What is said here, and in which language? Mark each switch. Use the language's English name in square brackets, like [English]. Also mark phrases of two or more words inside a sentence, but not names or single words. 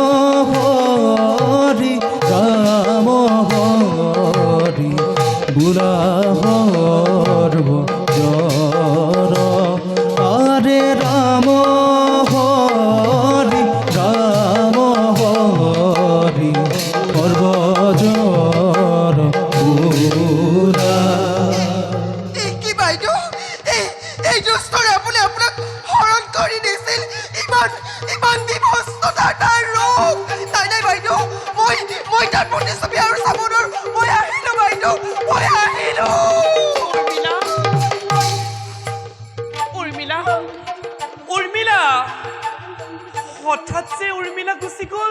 [Assamese] হরি বুড়া হর্ব জর, আরে রাম হরি সর্বজর বুড়া। কি বাইদেউ এই দুষ্ট ৰাৱণে আপোনাক হৰণ কৰি নিছিল, ইমান বিভৎসতাৰ তাৰ ৰূপ। নাই বাইদেউ, মই তাৰ প্ৰতিচ্ছবি আৰু চাব নোৱাৰো। মই আহিলো বাইদেউ, মই আহিলো। উৰ্মিলা, হঠাৎ যে উৰ্মিলা গুচি গ'ল।